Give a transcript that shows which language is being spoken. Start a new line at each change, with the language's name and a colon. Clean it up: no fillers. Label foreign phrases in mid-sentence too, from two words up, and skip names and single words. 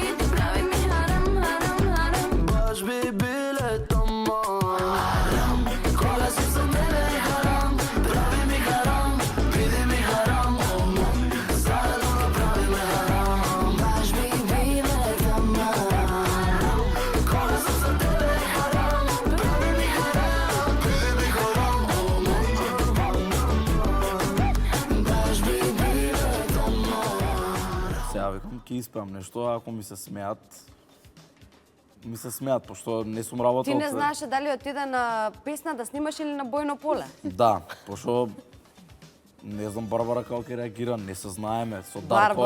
Serbian: ti pravi mi haram, haram, haram Baš bi bile taman Haram, koga si sa mene je haram Pravi mi haram, vidi mi haram Aman, zajedno da pravimo haram Baš bi bile taman Koga si sa tebe je haram Pravi mi haram, vidi mi haram Aman, baš bi bile taman
Macedonian: Сега викам, ќе испеам нешто, ако ми се смеат, пошто не сум работел. Ти не знаеше дали отиде на песна да снимаш или на бојно поле. Да, пошто не знам Барбара како ќе реагира, не се знаеме со Дарко.